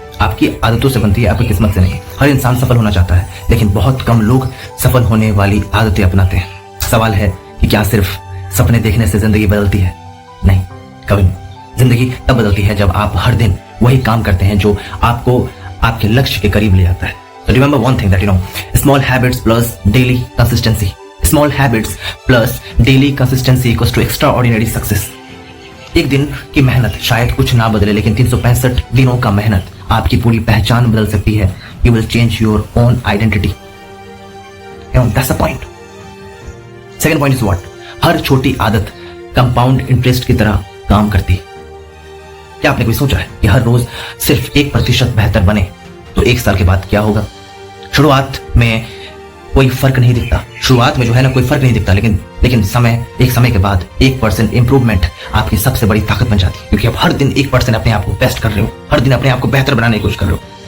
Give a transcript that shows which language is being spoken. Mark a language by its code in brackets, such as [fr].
[hi] आपकी आदतों से बनती है, आपकी किस्मत से नहीं। हर इंसान सफल होना चाहता है, लेकिन बहुत कम लोग सफल होने वाली आदतें अपनाते हैं। सवाल है कि क्या सिर्फ सपने देखने से जिंदगी बदलती है? नहीं, कभी नहीं। जिंदगी तब बदलती है जब आप हर दिन वही काम करते हैं जो आपको आपके लक्ष्य के करीब ले जाता है। [en] So remember one thing that small habits plus daily consistency. Small habits plus daily consistency equals to extraordinary success. [hi] एक दिन की मेहनत शायद कुछ ना बदले, लेकिन 365 दिनों का मेहनत आपकी पूरी पहचान बदल सकती है। [en] You will change your own identity. That's the point. Second point is what? [hi] हर छोटी आदत कंपाउंड इंटरेस्ट की तरह काम करती है। क्या आपने कभी सोचा है कि हर रोज सिर्फ 1% बेहतर बने तो 1 साल के बाद क्या होगा? शुरुआत में कोई फर्क नहीं दिखता, शुरुआत में जो है ना कोई फर्क नहीं दिखता, लेकिन एक समय के बाद 1% इंप्रूवमेंट आपकी सबसे बड़ी ताकत बन जाती है, क्योंकि आप हर दिन 1% अपने आप को बेस्ट कर रहे हो, हर दिन अपने आप को बेहतर बनाने की कोशिश कर रहे हो।